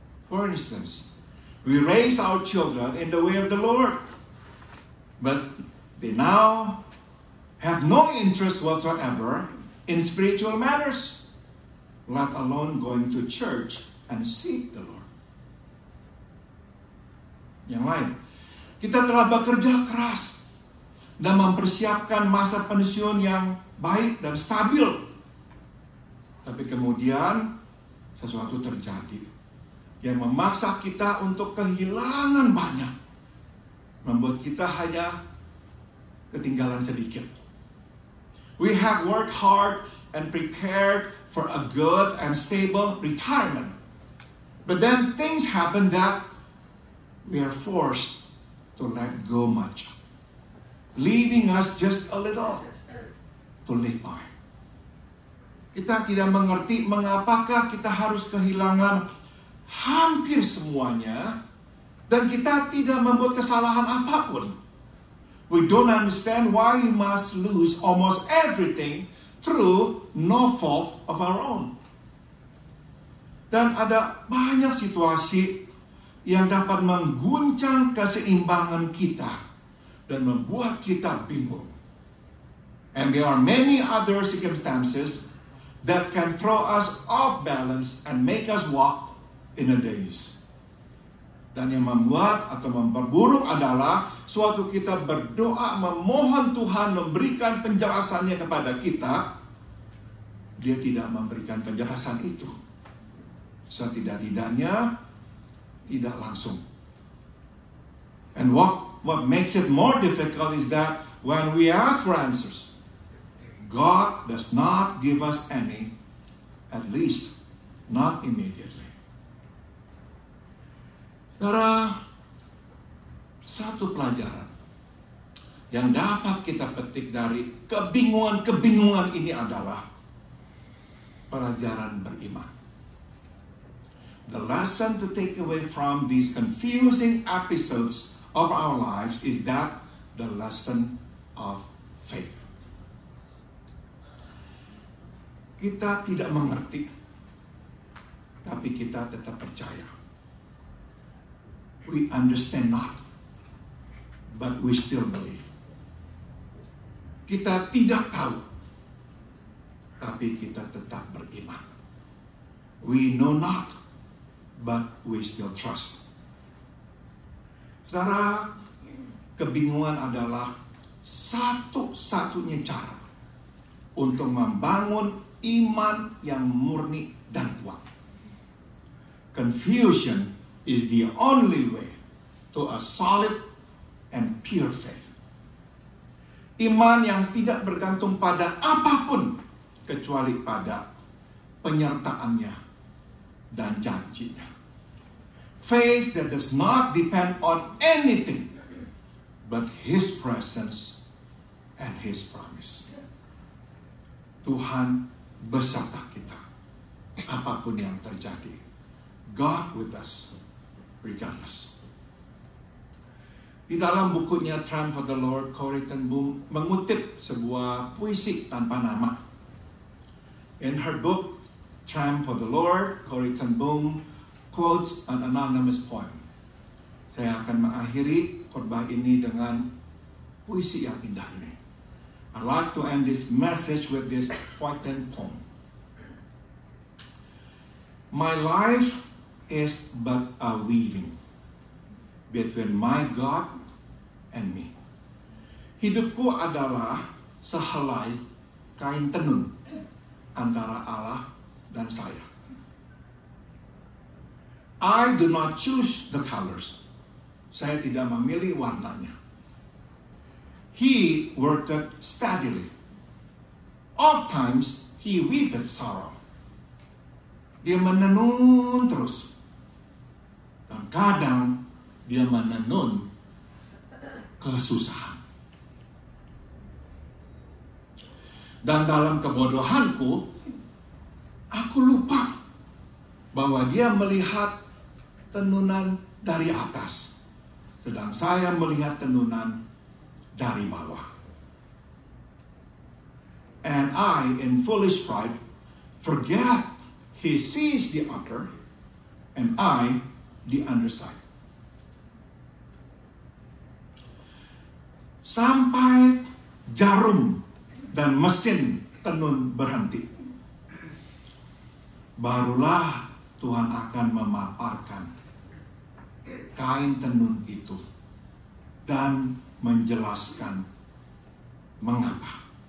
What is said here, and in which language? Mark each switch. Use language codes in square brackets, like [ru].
[en] For instance, we raise our children in the way of the Lord. But they now have no interest whatsoever in spiritual matters, let alone going to church and seek the Lord. [id] Yang lain, kita telah bekerja keras dan mempersiapkan masa pensiun yang baik dan stabil. Tapi kemudian sesuatu terjadi yang memaksa kita untuk kehilangan banyak. Membuat kita hanya ketinggalan sedikit. [en] We have worked hard and prepared for a good and stable retirement. But then things happen that we are forced to let go much, leaving us just a little to live by. [id] Kita tidak mengerti mengapakah kita harus kehilangan hampir semuanya dan kita tidak membuat kesalahan apapun. [en] We don't understand why we must lose almost everything through no fault of our own. [id] Dan ada banyak situasi yang dapat mengguncang keseimbangan kita dan membuat kita bingung. [en] And there are many other circumstances that can throw us off balance and make us walk in a daze. [id] Dan yang membuat atau memperburuk adalah suatu kita berdoa memohon Tuhan memberikan penjelasannya kepada kita, dia tidak memberikan penjelasan itu. Setidak-tidaknya tidak langsung. [en] And what makes it more difficult is that when we ask for answers, God does not give us any, at least not immediately. [id] Saudara, satu pelajaran yang dapat kita petik dari kebingungan-kebingungan ini adalah pelajaran beriman. [en] The lesson to take away from these confusing episodes of our lives is that the lesson of faith. [id] Kita tidak mengerti, tapi kita tetap percaya. [en] We understand not, but we still believe. [id] Kita tidak tahu, tapi kita tetap beriman. [en] We know not, but we still trust. [id] Saudara, kebingungan adalah satu-satunya cara untuk membangun iman yang murni dan kuat. [en] Confusion is the only way to a solid and pure faith. [id] Iman yang tidak bergantung pada apapun kecuali pada penyertaannya dan janjinya. [en] Faith that does not depend on anything but His presence and His promise. [id] Tuhan beserta kita apapun yang terjadi. [en] God with us regardless. [id] Di dalam bukunya Tramp for the Lord, Corrie ten Boom mengutip sebuah puisi tanpa nama. [en] In her book, Tramp for the Lord, Corrie ten Boom quotes an anonymous poem. [id] Saya akan mengakhiri khotbah ini dengan puisi yang indah ini. [en] I'd like to end this message with this poignant poem. My life is but a weaving between my God and me. [id] Hidupku adalah sehelai kain tenun antara Allah dan saya. [en] I do not choose the colors. [id] Saya tidak memilih warnanya. [en] He worked steadily. Oftentimes he weaved sorrow. [id] Dia menenun terus. Dan kadang dia menenun kesusahan. Dan dalam kebodohanku, aku lupa bahwa dia melihat tenunan dari atas, sedang saya melihat tenunan dari bawah. [en] And I, in foolish pride, forget he sees the upper, and I the underside. [id] Sampai jarum dan mesin tenun berhenti, barulah Tuhan akan memaparkan kain tenun itu dan menjelaskan mengapa.